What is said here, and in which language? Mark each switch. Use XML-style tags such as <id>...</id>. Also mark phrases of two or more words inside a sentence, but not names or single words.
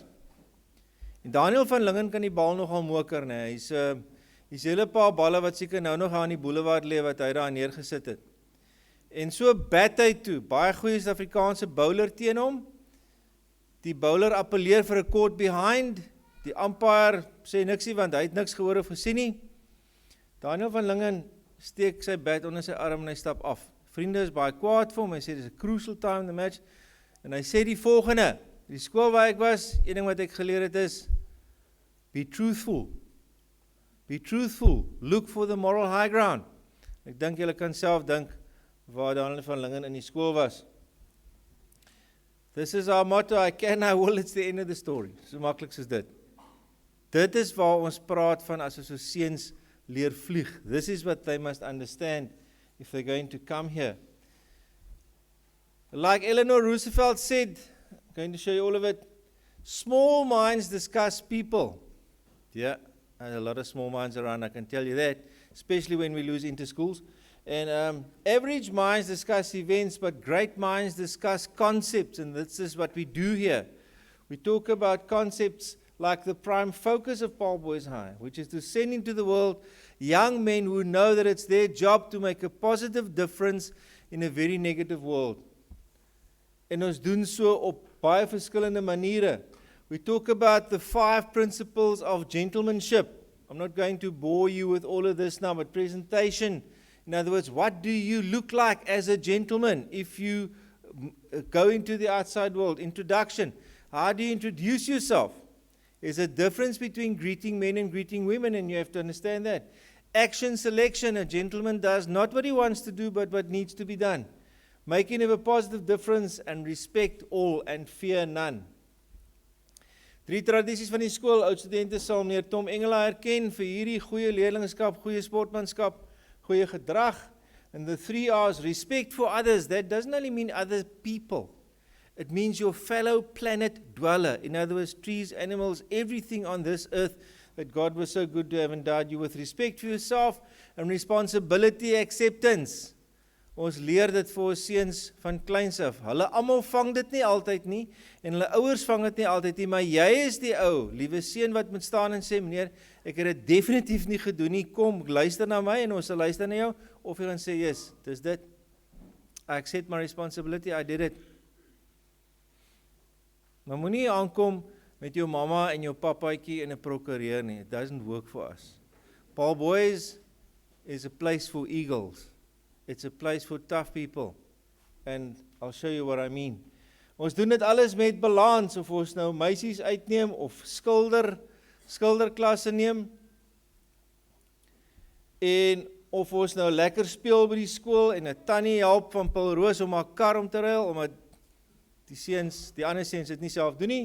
<af>En Daniel van Lingen kan die bal nogal moker, nee. Hy's hele paar balle wat seker nou nog aan die boulevard lê wat hy daar neergesit het. En so bat hy toe, baie goeie Suid-Afrikaanse bowler teen hom. Die bowler appeleer vir 'n caught behind. Die umpire sê niksie want hy het niks gehoor of gesien nie. Daniel van Lingen steek sy bat onder sy arm en hy stap af. Vriende is baie kwaad vir hom, hy sê dis 'n</af> <en>crucial time in the match.</en> <af>En hy sê die volgende, die skool waar ek was, een ding wat ek geleer het is,</af> <en>be truthful. Be truthful. Look for the moral high ground.</en> <af>Ek dink julle kan self dink waar Daniel van Lingen in die skool was.</af> <en>This is our motto, I can, I will, it's the end of the story.</en> <af>So maklik soos dit. Dit is waar ons praat van as ons ons seuns leer vlieg.</af> <en>This is what they must understand if they're going to come here. Like Eleanor Roosevelt said, I'm going to show you all of it, small minds discuss people. Yeah, and a lot of small minds around, I can tell you that, especially when we lose interschools. And average minds discuss events, but great minds discuss concepts, and this is what we do here. We talk about concepts like the prime focus of Paul Boys High, which is to send into the world young men who know that it's their job to make a positive difference in a very negative world.</en> <af>En ons doen so op baie verskillende maniere.</af> <en>We talk about the 5 principles of gentlemanship. I'm not going to bore you with all of this now, but presentation. In other words, what do you look like as a gentleman if you go into the outside world? Introduction. How do you introduce yourself? There's a difference between greeting men and greeting women, and you have to understand that. Action selection. A gentleman does not what he wants to do, but what needs to be done. Making of a positive difference and respect all and fear none.</en> <af>3 tradisies van die skool. Oudstudente sal meneer Tom Engela herken vir hierdie goeie leerlingskap, goeie sportmanskap, goeie gedrag.</af> <en>And the 3 R's, respect for others. That doesn't only mean other people. It means your fellow planet dweller. In other words, trees, animals, everything on this earth that God was so good to have endowed you with. Respect for yourself and responsibility acceptance.</en> <af>Ons leer dit vir ons seuns van kleins af. Hulle almal vang dit nie altyd nie en hulle ouers vang dit nie altyd nie, maar jy is die ou, liewe seun wat moet staan en sê meneer, ek het dit definitief nie gedoen nie. Kom, luister na my en ons sal luister na jou of jy gaan sê, "Yes, dis dit.</af> <en>I accept my responsibility. I did it."</en> <af>Maar moenie aankom met jou mamma en jou papaatjie in 'n prokureur nie.</af> <en>It doesn't work for us. Paul Boys is a place for eagles. It's a place for tough people. And I'll show you what I mean.</en> <af>Ons doen dit alles met balans, of ons nou meisies uitneem, of skilderklasse neem, en of ons nou lekker speel by die skool, en 'n tannie help van Paul Roos om haar kar om te ruil, omdat die ander seuns dit nie self doen nie.</af>